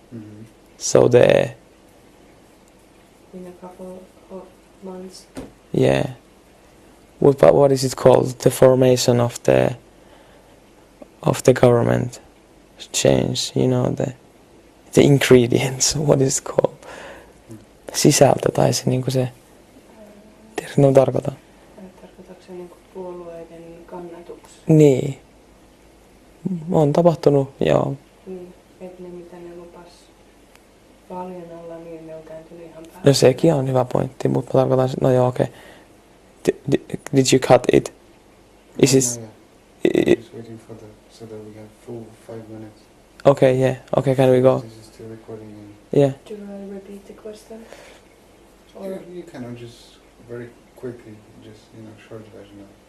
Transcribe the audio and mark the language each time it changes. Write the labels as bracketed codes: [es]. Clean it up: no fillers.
[en] Mm-hmm. So In a couple of months. yeah. What is it called? The formation of the government change. You know the ingredients. What is it called? [fi] Sisältö tai se niinku se. Tiedätkö mitä tarkoitan? Tarkoitatko se niin puolueiden kannatuksia? Niin. On tapahtunut, joo. Niin, että ne mitä ne lupas vaalien alla, niin ne on kääntynyt ihan päälle. No sekin on hyvä pointti, mutta mä tarkoitan, no joo okei. [en] Did you cut it? Is this... No, yeah. Just waiting for so that we have full 5 minutes. Okay, yeah. Okay, can we go? This is still recording. And Yeah. Do I repeat the question? Or you can just very quickly, just short version of